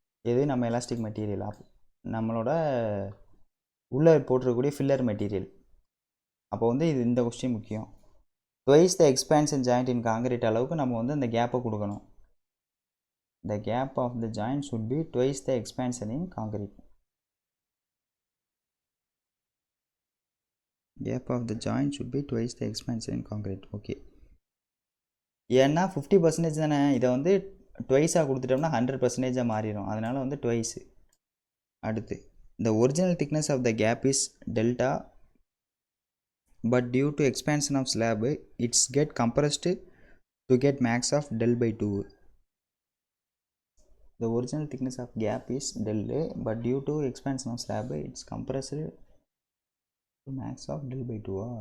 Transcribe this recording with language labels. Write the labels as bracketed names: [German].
[Tamil] எது நம்ம elastic material, நம்மளோட உள்ளே போட்டிருக்கக்கூடிய ஃபில்லர் மெட்டீரியல். அப்போ வந்து இது இந்த கொஸ்டின் முக்கியம். [English] twice the expansion joint in concrete [Tamil] அளவுக்கு நம்ம வந்து அந்த கேப்பை கொடுக்கணும். [English] The gap of the joint should be twice the expansion in concrete. Gap of the joint should be twice the expansion in concrete. Okay. [Tamil] ஏன்னா 50% தானே, இதை வந்து ட்வைஸாக கொடுத்துட்டோம்னா 100%ஆக மாறிடும். அதனால் வந்து ட்வைஸு. [English] அடுத்து the original thickness of the gap is delta, but due to expansion of slab it's get compressed to get max of del by 2. The original thickness of gap is del, but due to expansion of slab it's compressed to max of del by 2.